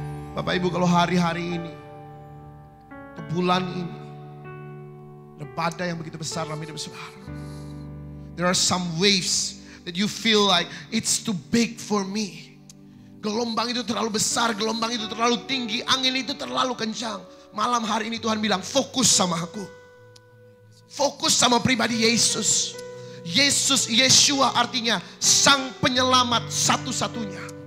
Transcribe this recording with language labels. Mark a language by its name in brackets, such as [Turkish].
[Indonesian] Bapak Ibu, kalau hari-hari ini, atau bulan ini, ada badai yang begitu besar dalam hidup saudara. [English] There are some waves that you feel like it's too big for me. [Indonesian] Gelombang itu terlalu besar, gelombang itu terlalu tinggi, angin itu terlalu kencang. Malam hari ini Tuhan bilang, fokus sama aku. Fokus sama pribadi Yesus. Yesus, Yeshua artinya sang penyelamat satu-satunya.